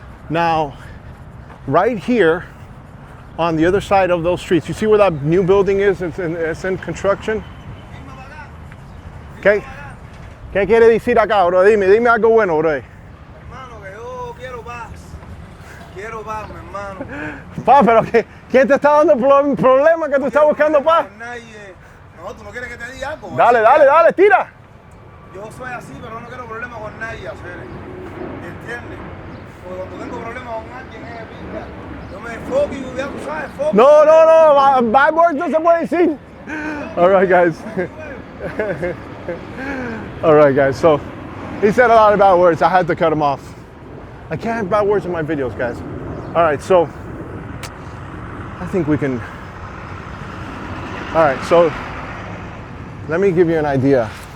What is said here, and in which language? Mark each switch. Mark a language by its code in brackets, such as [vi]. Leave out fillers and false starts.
[en] Now, right here on the other side of those streets, you see where that new building is? It's in construction. [es] ¿Qué quiere decir acá, bro? Dime algo bueno, bro. Hermano, que yo quiero paz. Quiero paz, mi hermano. Pa, pero ¿quién te está dando problema que tú estás buscando paz? No, tú no quieres que te diga algo. Dale, tira. Yo soy así, pero no quiero problemas con nadie, hacer. ¿Entiendes? Porque cuando tengo problemas con alguien, pinta. Yo me enfoco y ya tú sabes, enfoco. No, [en] bad words [es] no se puede decir. [en] All right, guys. All right, guys. So he said a lot of bad words. I had to cut him off. I can't have bad words in my videos, guys. All right, so I think we can. All right, so let me give you an idea.